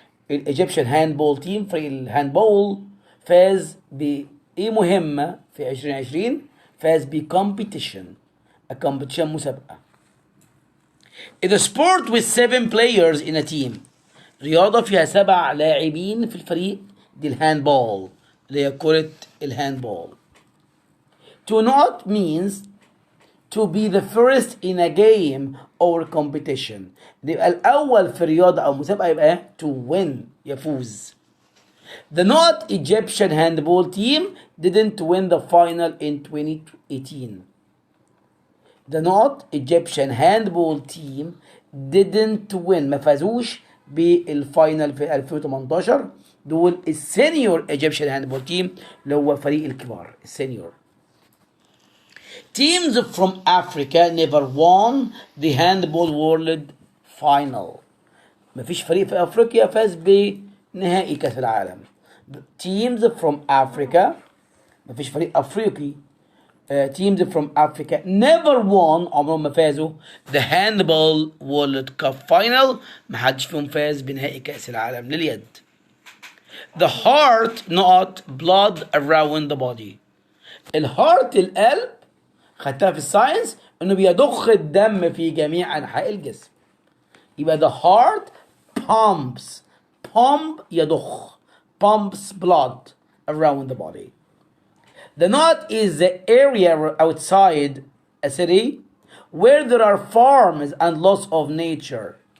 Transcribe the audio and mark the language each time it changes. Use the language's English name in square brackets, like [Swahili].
[Arabic] الإيجيبشن هاندبول تيم فريق الهاندبول فاز بإيه مهمة في 2020 فاز بكومبيتيشن [English] a competition [Arabic] مسابقة. [English] It's a sport with 7 players in a team. [Arabic] رياضة فيها 7 لاعبين في الفريق، دي الهاندبول اللي هي كرة الهاندبول. [English] To not means to be the first in a game or competition. [Arabic] يبقى الأول في رياضة أو مسابقة يبقى [English] to win [Arabic] يفوز. [English] The not Egyptian handball team didn't win the final in 2018. The not Egyptian handball team didn't win [Arabic] ما فازوش بالفاينل في 2018. دول السينيور [English] Egyptian handball team [Arabic] اللي هو فريق الكبار السينيور. [English] Teams from Africa never won the handball world final. [Arabic] مفيش فريق في افريقيا فاز بنهائي كاس العالم. [English] Teams from Africa [Arabic] مفيش فريق افريقي. [English] Teams from Africa never won [Arabic] عمرهم ما فازوا [English] the handball world cup final. [Arabic] محدش فيهم فاز بنهائي كاس العالم لليد. [English] The heart not blood around the body. [Arabic] الهارت القلب خدتها في الساينس انه بيضخ الدم في جميع انحاء الجسم. [English] يبقى the heart pumps [Arabic] يضخ [English] pumps blood around the body. The knot is the area outside a city where there are farms and lots of nature.